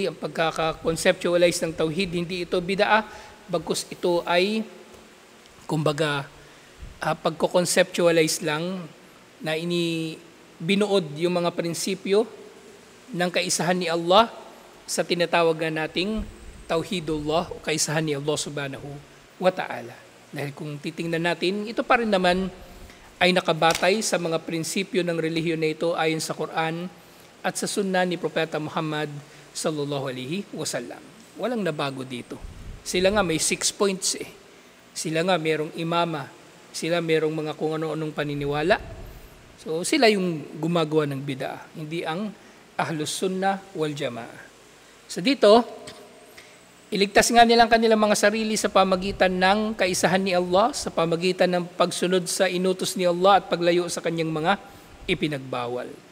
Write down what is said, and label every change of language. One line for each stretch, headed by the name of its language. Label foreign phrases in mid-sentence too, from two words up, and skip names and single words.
Filipino: Ang pagkaka-conceptualize ng tauhid, hindi ito bid'a, bagkus ito ay, kumbaga, pagko-conceptualize lang na binuod yung mga prinsipyo ng kaisahan ni Allah sa tinatawag na nating tauhidullah o kaisahan ni Allah
Arabic: سبحانه وتعالى.
Filipino: Dahil kung titingnan natin, ito pa rin naman ay nakabatay sa mga prinsipyo ng relihiyon na ito ayon sa Quran at sa sunnah ni Propeta Muhammad
Arabic: صلى الله عليه وسلم.
Filipino: Walang nabago dito. Sila nga may 6 points eh. Sila nga merong imama, sila merong mga kung ano-anong paniniwala. So sila yung gumagawa ng bid'ah, hindi ang Ahlus Sunnah wal Jamaah. So dito, iligtas nga nilang kanilang mga sarili sa pamagitan ng kaisahan ni Allah, sa pamagitan ng pagsunod sa inutos ni Allah at paglayo sa kanyang mga ipinagbawal.